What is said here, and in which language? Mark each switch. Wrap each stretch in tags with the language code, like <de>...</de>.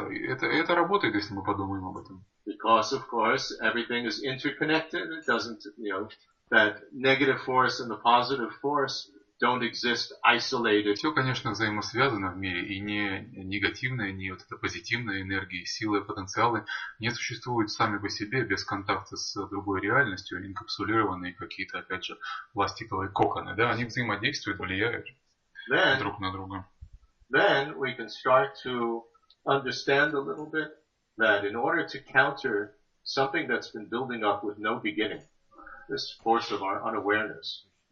<ru>Это работает, если мы подумаем об этом.</ru> <en>Because, of course, everything is interconnected. It doesn't, that negative force and the positive force don't exist isolated.</en> <ru>Все, конечно, взаимосвязано в мире, и не негативная, не вот эта позитивная энергия, силы, потенциалы не существуют сами по себе без контакта с другой реальностью, инкапсулированные какие-то, опять же, пластиковые коконы, да, они взаимодействуют, влияют друг на друга.</ru> <en>Then we can start to understand a little bit that in order to counter something that's been building up with no beginning, this force of our unawareness.</en>